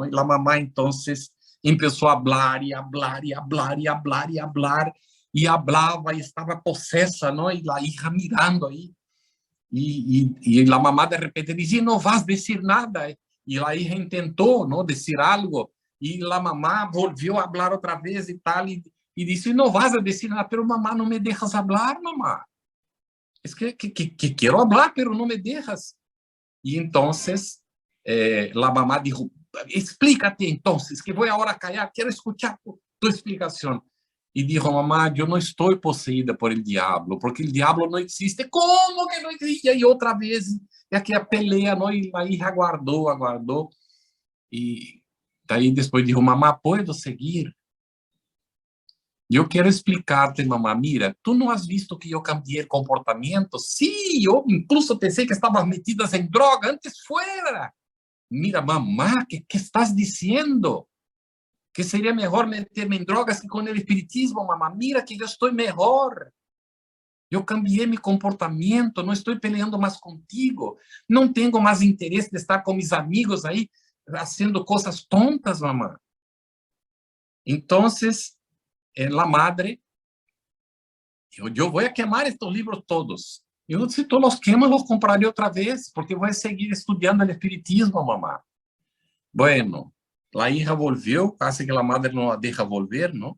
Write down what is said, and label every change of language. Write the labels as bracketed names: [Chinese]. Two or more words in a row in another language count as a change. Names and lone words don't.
[Portuguese] E a mamãe então começou a falar e falar e falar e falar e falar e falava e estava possessa, não? E a [Spanish] hija mirando [Portuguese] aí e a mamá de repente dizia: "Não vas dizer nada", e a hija tentou, não, dizer algo e a mamá volviu a falar outra vez e tal e disse: "Não vas a dizer nada", [Spanish] pero mamá, [Portuguese] não [Spanish] me dejas [Portuguese] falar, mamá. [Spanish] Es que quiero hablar, pero no me dejas. Y entonces la mamá dijo: "Explícate entonces, que voy ahora a callar, quiero escuchar tu explicación". Y dijo: "Mamá, yo no estoy poseída por el diablo, porque el diablo no existe". ¿Cómo que no existe? Y otra vez, y aquella pelea, ¿no? Y la hija aguardó, aguardó. Y ahí después dijo: "Mamá, ¿puedo seguir?". [Portuguese] Eu quero explicar-te, mamá, mira, tu não has visto que eu cambiei comportamento? Sim, eu incluso pensei que estavas metidas em droga, [Spanish] antes fuera. Mira, mamá, ¿qué estás diciendo? [Portuguese] Que seria melhor meter-me em drogas que com o espiritismo, mamá. Mira que eu estou melhor. Eu cambiei meu comportamento, não estou peleando mais contigo. Não tenho mais interesse de estar com meus amigos aí, fazendo coisas tontas, mamá. [Spanish] Então, la madre, yo voy a quemar estos libros todos. Yo, si tú los quemas, los compraré otra vez, porque voy a seguir estudiando el espiritismo, mamá. Bueno, la hija volvió, casi que la madre no la deja volver, ¿no?